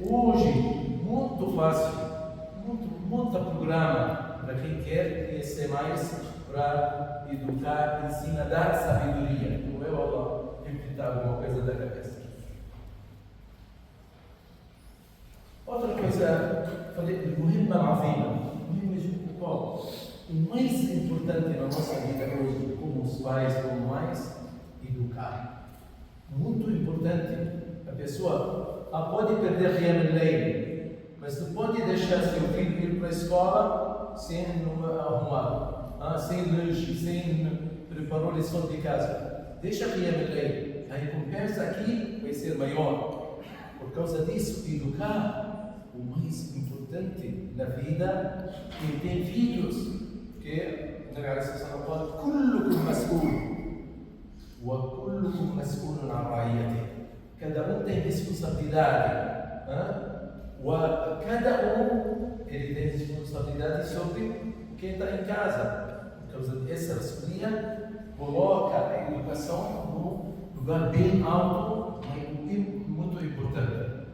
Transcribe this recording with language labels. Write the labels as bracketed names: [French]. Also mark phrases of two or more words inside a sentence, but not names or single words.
[Portuguese] Hoje, muito fácil, muito programa para quem quer conhecer mais, para educar, ensina, dar sabedoria. Não é Allah repetir alguma coisa da cabeça. Outra coisa, falei, [Arabic] مهمة عظيمة, [Portuguese] o mais importante na nossa vida hoje, como os pais, como mães, educar. Muito importante. A pessoa pode perder [Arabic] قيام الليل, [Portuguese] mas não pode deixar seu filho ir para a escola sem arrumar, sem lanche, sem preparar lição de casa. Deixa [Arabic] قيام الليل. [Portuguese] A recompensa aqui vai ser maior. Por causa disso, educar, o mais importante na vida, quem tem filhos, porque o [Arabic] النبي عليه السلام [Portuguese] fala: [Arabic] كلكم مسؤول وكلكم مسؤول عن رعيته. [Portuguese] cada um tem responsabilidade. Cada um ele tem responsabilidade sobre quem está em casa. Por causa dessa responsabilidade, coloca a educação no lugar bem alto e muito importante.